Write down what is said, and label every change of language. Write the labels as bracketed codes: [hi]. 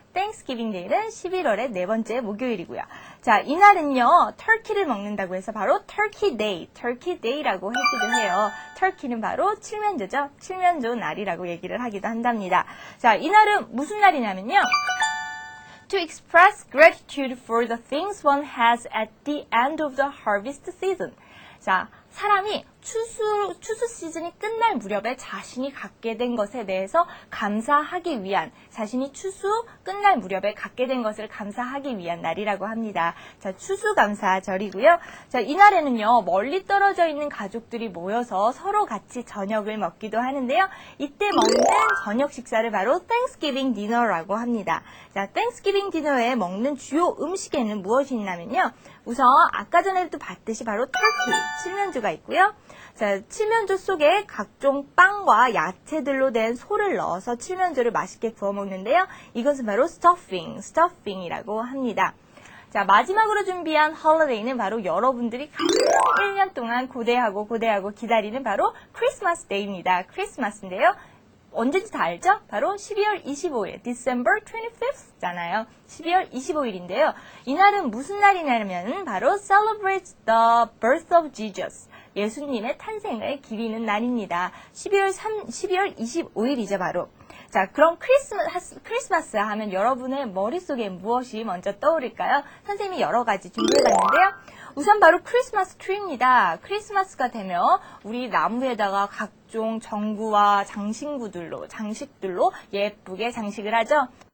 [ko] Thanksgiving Day는 11월의 네 번째 목요일이고요. 자, 이날은요, 터키를 먹는다고 해서 바로 Turkey Day, Turkey Day라고 하기도 해요. 터키는 바로 칠면조죠. 칠면조 날이라고 얘기를 하기도 한답니다. 자, 이날은 무슨 날이냐면요. [en] To express gratitude for the things one has at the end of the harvest season. [ko] 자, 사람이 추수 시즌이 끝날 무렵에 자신이 갖게 된 것에 대해서 감사하기 위한, 자신이 추수 끝날 무렵에 갖게 된 것을 감사하기 위한 날이라고 합니다. 자, 추수감사절이고요. 자, 이날에는요, 멀리 떨어져 있는 가족들이 모여서 서로 같이 저녁을 먹기도 하는데요. 이때 먹는 저녁 식사를 바로 Thanksgiving Dinner라고 합니다. 자, Thanksgiving Dinner에 먹는 주요 음식에는 무엇이 있냐면요. 우선 아까 전에도 봤듯이 바로 터키, 칠면조가 있고요. 자, 칠면조 속에 각종 빵과 야채들로 된 소를 넣어서 칠면조를 맛있게 구워 먹는데요. 이것은 바로 stuffing이라고 합니다. 자, 마지막으로 준비한 홀리데이는 바로 여러분들이 가장 1년 동안 고대하고 기다리는 바로 크리스마스 데이입니다. 크리스마스인데요. 언제인지 다 알죠? 바로 12월 25일, [en] December 25th [ko] 잖아요. 12월 25일인데요. 이날은 무슨 날이냐면 바로 [en] celebrate the birth of Jesus. [ko] 예수님의 탄생을 기리는 날입니다. 12월 25일이죠, 바로. 자, 그럼 크리스마스 하면 여러분의 머릿속에 무엇이 먼저 떠오를까요? 선생님이 여러 가지 준비해봤는데요. 우선 바로 크리스마스 트리입니다. 크리스마스가 되면 우리 나무에다가 각종 전구와 장식들로 예쁘게 장식을 하죠.